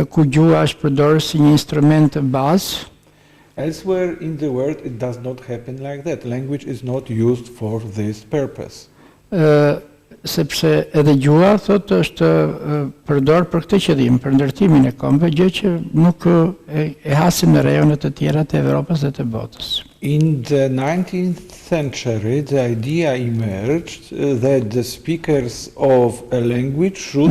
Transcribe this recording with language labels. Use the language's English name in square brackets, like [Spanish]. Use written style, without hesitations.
[Albanian] Ku gjuha është përdorur si një instrument të bazë. [English] Elsewhere in the world it does not happen like that. Language is not used for this purpose. [Albanian] sepse edhe gjuha thotë është përdor për këtë qëllim, për ndërtimin e kombëve, gjë që nuk e hasim në rajonet të tjera të Evropës dhe të botës. [English] In the 19th century, the idea emerged that the speakers of a language should